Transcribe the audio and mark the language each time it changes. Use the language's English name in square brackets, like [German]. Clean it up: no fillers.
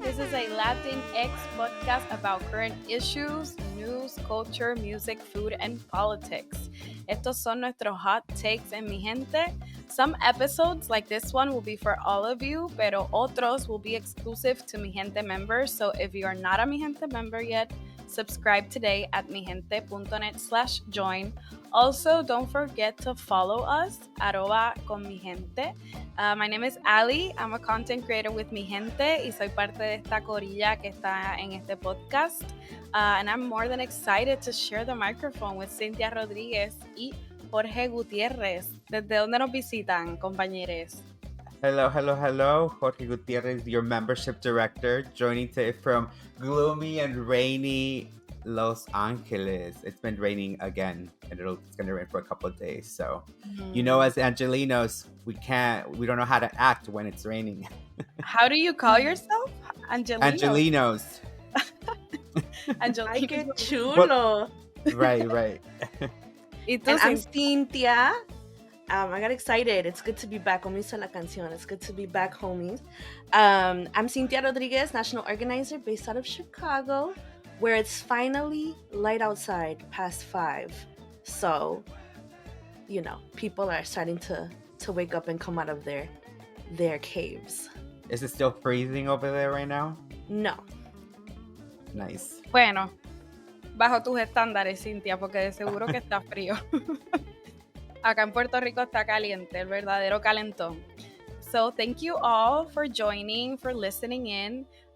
[English] This is a Latinx podcast about current issues, news, culture, music, food, and politics. [Spanish] Estos son nuestros [English] hot takes [Spanish] en Mijente. [English] Some episodes, like this one, will be for all of you, [Spanish] pero otros [English] will be exclusive to Mijente members. So if you are not a Mijente member yet, subscribe today at mijente.net/join. Also, don't forget to follow us, @conmijente. My name is Ali. I'm a content creator with Mijente [Spanish] y soy parte de esta corilla que está en este podcast. [English] And I'm more than excited to share the microphone with Cynthia Rodríguez y Jorge Gutiérrez. [Spanish] ¿Desde dónde nos visitan, compañeros? [English] Hello. Jorge Gutierrez, your membership director, joining today from gloomy and rainy Los Angeles. It's been raining again, and it's going to rain for a couple of days. So, you know, as Angelinos, we don't know how to act when it's raining. How do you call yourself? Angelinos. [Spanish] Ay, qué chulo. [English] Right. And I'm Cynthia. I got excited. It's good to be back. [Spanish] Como dice la canción. [English] It's good to be back, homies. I'm Cynthia Rodríguez, national organizer based out of Chicago, where it's finally light outside past 5. So, you know, people are starting to wake up and come out of their caves. Is it still freezing over there right now? No. Nice. [Spanish] Bueno, bajo tus estándares, Cynthia, porque de seguro que está frío. Acá en Puerto Rico está caliente, el verdadero calentón. [English] So thank you all for joining, for listening in.